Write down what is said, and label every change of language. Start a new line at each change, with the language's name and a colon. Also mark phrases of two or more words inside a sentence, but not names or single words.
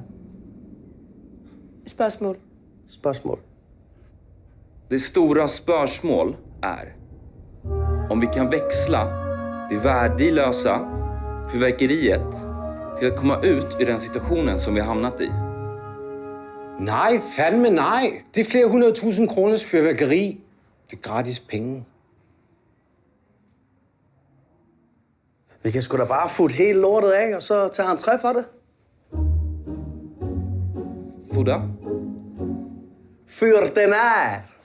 Danish: Spørgsmål. Spørgsmål.
Swedish: Det stora spörsmål är om vi kan växla det värdelösa fyrverkeriet till att komma ut ur den situationen som vi har hamnat i.
Danish: Nej, fandme nej. Det er flere 100.000 kroners fyrværkeri. Det er gratis penge. Vi kan sgu da bare futte hele lortet af, og så tage entré for det. Fudda? Fyr den af!